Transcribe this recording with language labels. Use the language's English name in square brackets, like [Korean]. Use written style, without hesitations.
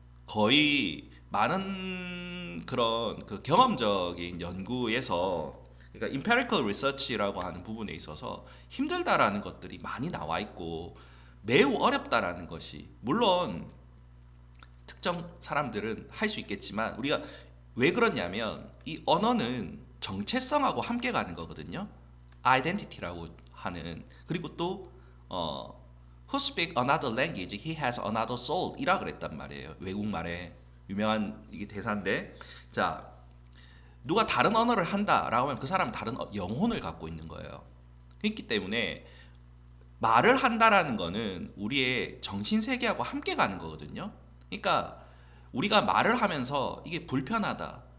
[Korean] 거의 많은 그런 그 경험적인 연구에서 그러니까 [English] empirical research [Korean] 라고 하는 부분에 있어서 힘들다라는 것들이 많이 나와 있고 매우 어렵다라는 것이 물론 특정 사람들은 할 수 있겠지만 우리가 왜 그러냐면 이 언어는 정체성하고 함께 가는 거거든요. identity라고 하는 그리고 또 [English] who speak another language, he has another soul [Korean] 이라 그랬단 말이에요. 외국말에 유명한 이게 대사인데 자 누가 다른 언어를 한다라고 하면 그 사람은 다른 영혼을 갖고 있는 거예요. 그렇기 때문에 말을 한다라는 거는 우리의 정신 세계하고 함께 가는 거거든요. 그러니까 우리가 말을 하면서 이게 불편하다.